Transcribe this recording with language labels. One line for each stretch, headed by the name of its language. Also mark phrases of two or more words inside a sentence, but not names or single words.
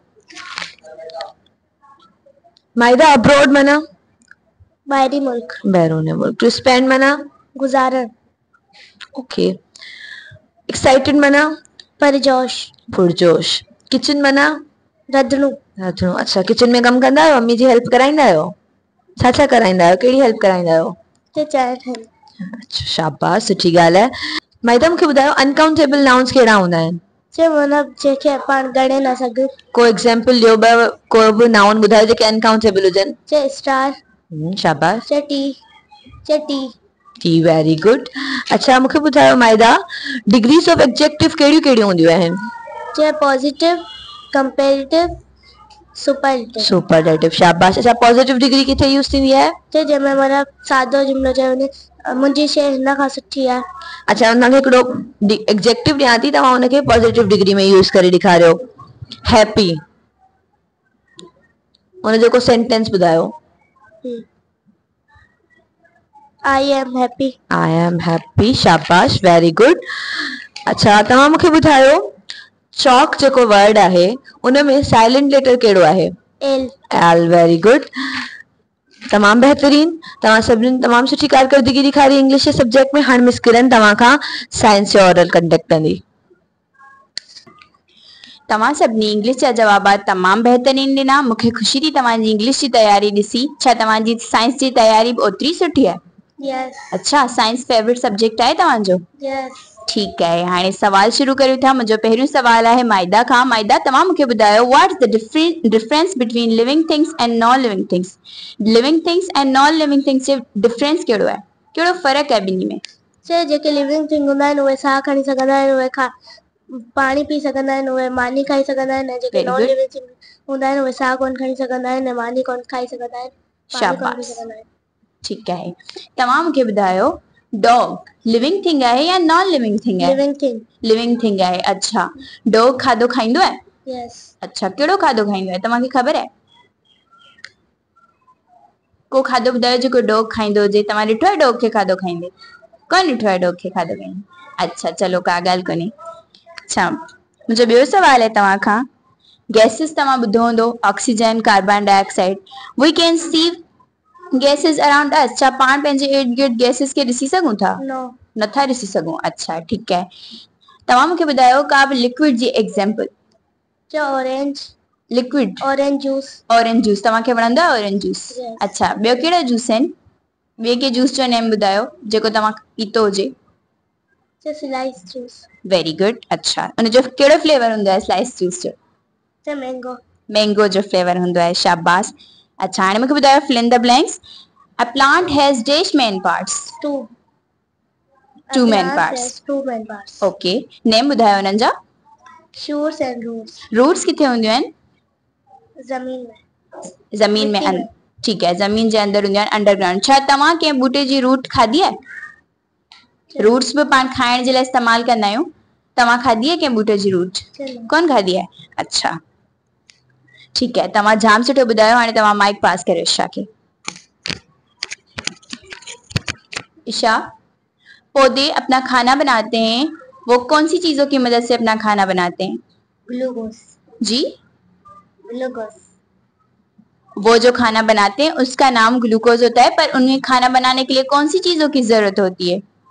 Sindhi: माइदा अब्रॉड मना? बाहरी मुल्क। बैरून मुल्क।
English: to spend
Sindhi: मना? गुजारण। ओके। एक्साइटेड मना? परजोश। पुरजोश। किचन मना? रधणू। रधणू। अच्छा किचन में कम कंदा आहियो? मम्मी जी हेल्प कराईंदा आहियो? छा छा कराईंदा आहियो? कहिड़ी हेल्प कराईंदा आहियो? चांहि ठाहींदी। अच्छा शाबाश, सुठी ॻाल्हि आहे। माइदा मूंखे ॿुधायो
English: uncountable nouns
Sindhi: कहिड़ा हूंदा आहिनि? मतलब जेके पाण ॻणे न सघूं। को एग्जांपल ॾियो, को बि नाउन ॿुधायो जेके अनकाउंटेबल हुजनि। स्टार। शाबाश। टी। टी,
English: very good.
Sindhi: अच्छा मूंखे ॿुधायो माइदा
English: degrees of adjective
Sindhi: कहिड़ियूं कहिड़ियूं हूंदियूं आहिनि?
English: positive, comparative,
Sindhi: सुपरलेटिव, शाबाश। अच्छा
English: positive degree
Sindhi: किथे यूज थींदी आहे? जंहिंमें मतलब सादो जुमिलो चयो मुंहिंजी शइ हिन खां सुठी आहे। अच्छा उनखे हिकिड़ो एडजेक्टिव ॾियां थी, तव्हां उनखे
English: positive degree
Sindhi: में यूज करे ॾेखारियो। हैप्पी, उनजो को सेंटेंस ॿुधायो।
English: I am happy. I am happy, शाबाश, very good.
Sindhi: अच्छा तव्हां मूंखे ॿुधायो चॉक जेको वर्ड आहे उनमें साइलेंट लेटर कहिड़ो आहे? एल। एल,
English: very good,
Sindhi: तमाम बेहतरीन। तव्हां सभिनी तमाम सुठी कारकर्दगी ॾेखारी इंग्लिश जे सब्जेक्ट में। हाणे मिस किरण तव्हां खां साइंस जो
English: oral conduct
Sindhi: कंदी। तव्हां सभिनी इंग्लिश जा जवाबात तमाम बेहतरीन ॾिना। मूंखे ख़ुशी थी तव्हांजी इंग्लिश जी तयारी ॾिसी। छा तव्हांजी साइंस जी तयारी बि ओतिरी सुठी आहे? यस। अच्छा
English: science favourite subject
Sindhi: आहे तव्हांजो? यस।
Hindi: ठीक है,
Sindhi: हाणे सवाल शुरू करूं था। मुझे पहिरियों सवाल है माइदा खां।
English: माइदा
Sindhi: तव्हां मूंखे ॿुधायो
English: What is the difference between living things and non living things? living things and non living things
Sindhi: जो डिफरेंस कहिड़ो आहे, कहिड़ो फ़र्क़ु आहे ॿिन्ही में? जेके
English: living thing
Sindhi: हूंदा आहिनि उहे साह खणी सघंदा आहिनि, उहे पाणी पी सघंदा आहिनि, उहे मानी खाई सघंदा आहिनि। जेके
English: non living thing
Sindhi: हूंदा आहिनि उहे साह कोन खणी सघंदा आहिनि, मानी कोन खाई सघंदा आहिनि, पाणी कोन पी सघंदा आहिनि।
Hindi: ठीक है,
Sindhi: तव्हां मूंखे ॿुधायो
English: dog living thing
Sindhi: आहे या
English: non living thing
Sindhi: आहे?
English: living thing. living thing
Sindhi: आहे। अच्छा डॉग खाधो खाईंदो आहे? यस। अच्छा कहिड़ो खाधो खाईंदो आहे तव्हांखे ख़बर आहे? को खाधो ॿुधायो जेको डॉग खाईंदो हुजे। तव्हां ॾिठो आहे डॉग खे खाधो खाईंदे? कोन ॾिठो आहे डॉग खे खाधो खाईंदे? अच्छा चलो का ॻाल्हि कोन्हे। अच्छा मुझे ॿियो सवाल है तव्हां खां। गैसेस तव्हां ॿुधो हूंदो,
English: oxygen, carbon dioxide. We can see gases around us.
Sindhi: छा पाण पंहिंजे इर्द गिर्द गैसेस खे ॾिसी सघूं था? नथा ॾिसी सघूं। अच्छा ठीक है। तव्हां मूंखे ॿुधायो का बि लिक्विड जी एग्जांपल। ऑरेंज लिक्विड
English: orange juice. orange juice
Sindhi: तव्हांखे वणंदो आहे
English: orange juice?
Sindhi: Yes. अच्छा ॿियो कहिड़ा जूस आहिनि? ॿिए के जूस जो नेम ॿुधायो जेको तव्हां पीतो हुजे।
English: Slice juice. very good.
Sindhi: अच्छा उनजो कहिड़ो फ्लेवर हूंदो आहे
English: Slice juice
Sindhi: जो? मैंगो। मैंगो जो फ्लेवर हूंदो आहे। शाबाश। अच्छा हाणे मूंखे ॿुधायो
English: fill in the blanks. A plant has dash main parts. two main parts. OK name
Sindhi: ॿुधायो उन्हनि जा।
English: shoots and roots.
Sindhi: रूट्स किथे हूंदियूं आहिनि? ज़मीन में। ज़मीन में। ठीक है ज़मीन जे अंदर हूंदियूं आहिनि अंडरग्राउंड। छा तव्हां कंहिं बूटे जी रूट खाधी आहे? रूट्स भी पाण खाइण जे लाइ इस्तेमाल कंदा आहियूं। तव्हां खाधी आहे कंहिं बूटे जी रूट? कोन खाधी आहे। अच्छा ठीक है तव्हां जाम सुठो ॿुधायो। हाणे तव्हां
English: mic pass
Sindhi: करियो ईशा खे।
Hindi: ईशा पौधे अपना खाना बनाते हैं, वो कौन सी चीजों की मदद से अपना खाना बनाते हैं? ग्लूकोज। जी ग्लूकोज। वो जो खाना बनाते हैं उसका नाम ग्लूकोज होता है, पर उन्हें खाना बनाने के लिए कौन सी चीजों की जरूरत होती है?